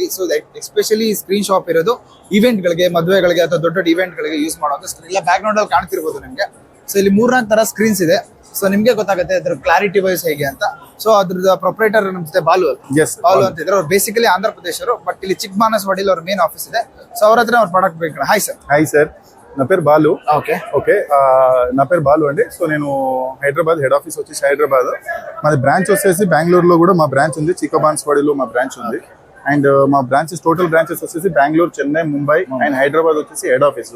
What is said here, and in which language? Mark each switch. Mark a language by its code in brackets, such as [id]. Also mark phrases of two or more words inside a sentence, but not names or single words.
[en] So especially screen shop [kn] ಇರೋದು ಇವೆಂಟ್ ಗಳಿಗೆ, ಮದುವೆಗಳಿಗೆ ಅಥವಾ ದೊಡ್ಡ ದೊಡ್ಡ ಇವೆಂಟ್ ಗಳಿಗೆ ಯೂಸ್ ಮಾಡುವಂತ ಸ್ಕ್ರೀನ್. ಇಲ್ಲ [en] back ground [kn] ಅಲ್ಲಿ ಕಾಣ್ತಿರ್ಬೋದು ನಿಮ್ಗೆ. ಸೊ ಇಲ್ಲಿ 3-4 ತರ ಸ್ಕ್ರೀನ್ಸ್ ಇದೆ. ಸೊ ನಿಮ್ಗೆ ಗೊತ್ತಾಗುತ್ತೆ ಅದ್ರ [en] clarity wise [kn] ಹೇಗೆ ಅಂತ. ಸೊ ಅದ್ರದ್ದು ಪ್ರೊಪ್ರೈಟರ್ ನಮ್ಮ ಜೊತೆ ಬಾಲು ಅಂತ ಇದ್ರೆ. ಅವ್ರು ಬೇಸಿಕಲಿ ಆಂಧ್ರ ಪ್ರದೇಶರು, ಬಟ್ ಇಲ್ಲಿ ಚಿಕ್ಕಬಾಣಸ್ವಾಡಿಲಿ ಅವ್ರ [en] main office [kn] ಇದೆ. సో ಅವ್ರ ಹತ್ರ ಅವ್ರ ಪ್ರಾಡಕ್ట్ ಬೇಕು. [en] Hi sir. [te] హాయ్ సార్, నా పేరు బాలు. ఓకే. నా పేరు బాలు అండి. సో నేను హైదరాబాద్, [en] head office [te] వచ్చేసి హైదరాబాద్. మాది బ్రాంచ్ వచ్చేసి బెంగళూరులో కూడా మా బ్రాంచ్ ఉంది, చిక్కబాన్స్వాడిలో మా బ్రాంచ్ ఉంది. అండ్ మా బ్రాంచెస్, [en] total branches [te] వచ్చేసి బెంగళూరు, చెన్నై, ముంబై అండ్ హైదరాబాద్ వచ్చేసి [en] head office.